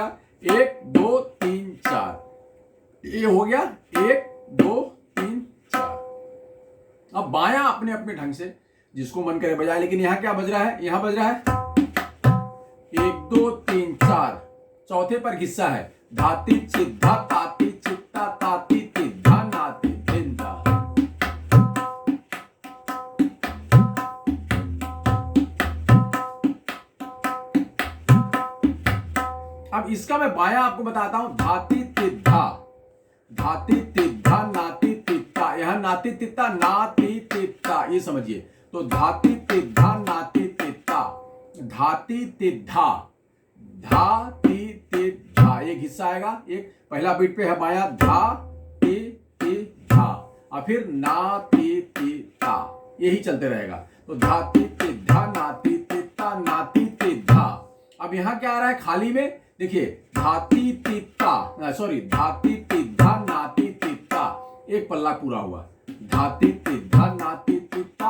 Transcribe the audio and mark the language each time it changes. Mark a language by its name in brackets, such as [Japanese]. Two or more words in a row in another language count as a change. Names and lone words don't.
[Hindi] 1 2 3 4, ये हो गया 1 2 3 4। अब बायां अपने अपने ढंग से जिसको मन करे बजाए, लेकिन यहां क्या बज रहा है, यहां बज रहा है 1 2 3 4, चौथे पर हिस्सा है धाती चिद्धा ताती चित्ता ताती तिद्धा नाती धिंधा। अब इसका मैं बायां आपको बताता हूं, धाती तिद्धा नाती तित्ता, यहां नाती तित्ता नाती तित्ता, ये समझिए। तो धाती तिद्धा नाती तित्ता, धाती तिद्धा धाती तिद्धा, एक हिस्सा आएगा, एक पहला बीट पे है बायां धा ती ती धा, और फिर ना ती ती ता, यही चलते रहेगा। तो धाती तिद्धा नाती तित्ता नाती तिद्धा। अब यहां क्या आ रहा है खाली में, देखिए धाती तित्ता, सॉरी धाती तिद्धा नाती तित्ता, एक पल्ला पूरा हुआ, धाती तिद्धा नाती तित्ता।